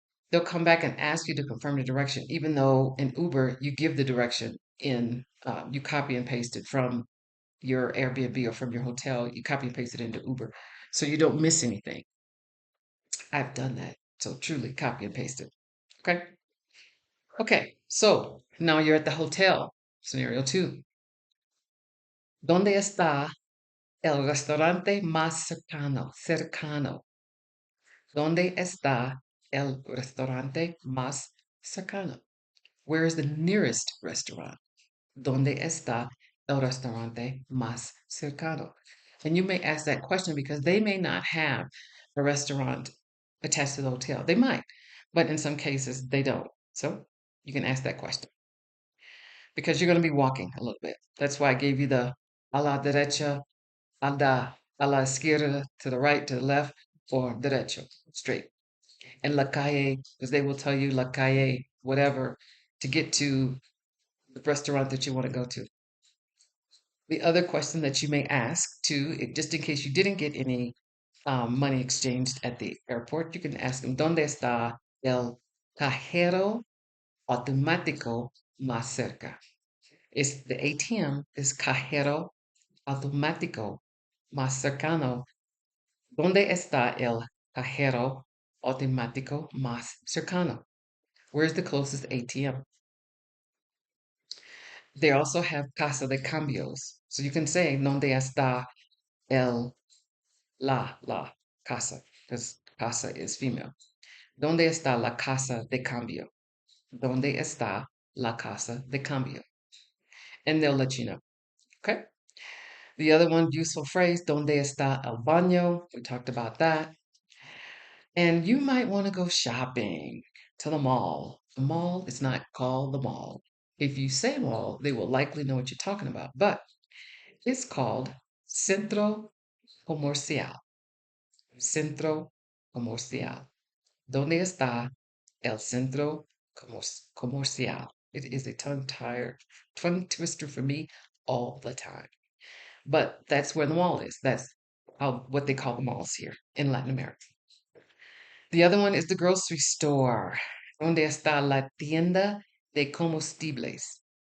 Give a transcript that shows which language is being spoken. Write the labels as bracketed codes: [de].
[en] They'll come back and ask you to confirm the direction, even though in Uber you give the direction you copy and paste it from your Airbnb or from your hotel. You copy and paste it into Uber, so you don't miss anything. I've done that. So truly copy and paste it. Okay. Okay. So now you're at the hotel. Scenario two. [es] ¿Dónde está el restaurante más cercano? Cercano. ¿Dónde está el restaurante más cercano? [en] Where is the nearest restaurant? [es] ¿Dónde está el restaurante más cercano? [en] And you may ask that question because they may not have a restaurant attached to the hotel. They might, but in some cases they don't. So you can ask that question because you're going to be walking a little bit. That's why I gave you the [es] a la derecha, a la izquierda, [en] to the right, to the left, or derecho, straight. And la calle, because they will tell you la calle, whatever, to get to the restaurant that you want to go to. The other question that you may ask too, just in case you didn't get any money exchanged at the airport, you can ask them, [es] ¿Dónde está el cajero automático más cerca? [en] It's the ATM is [es] cajero automático más cercano. ¿Dónde está el cajero automático más cercano? [en] Where's the closest ATM? They also have [es] casa de cambios. [en] So you can say, [es] ¿Dónde está el la casa? [en] Because casa is female. [es] ¿Dónde está la casa de cambio? ¿Dónde está la casa de cambio? [en] And they'll let you know. Okay. The other one, useful phrase, [es] ¿Dónde está el baño? [en] We talked about that. And you might want to go shopping to the mall. The mall is not called the mall. If you say mall, they will likely know what you're talking about, but it's called Centro Comercial. [es] Centro Comercial. ¿Dónde está el centro comercial? [en] It is a tongue twister for me all the time. But that's where the mall is. That's what they call the malls here in Latin America. The other one is the grocery store. [es] ¿Dónde está la tienda de comestibles?